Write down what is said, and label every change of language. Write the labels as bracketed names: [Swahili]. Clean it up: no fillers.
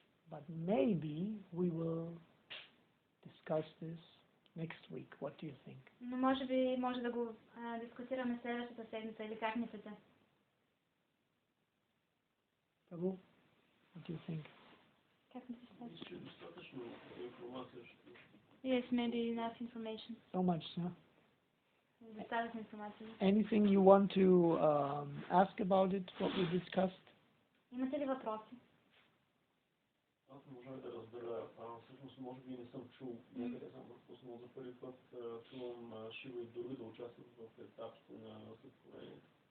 [English] But maybe we will discuss this next week. What do you think? [Bulgarian] Но може би може да го дискутираме следващата седмица, или как мислите? [English] Prabhu, what do you think? [Bulgarian] Как мислите? Ще достатъчно информация. [English] Yes, maybe enough information. So much, huh? [Bulgarian] Достатъчно информация. [English] Anything you want to ask about it, what we discussed? [Bulgarian] Имате ли въпроси? Аз не можах да разбера, всъщност може би не съм чул, някъде съм пропуснал за първи път, чувам Шива и други да участват в етапите на сътворението.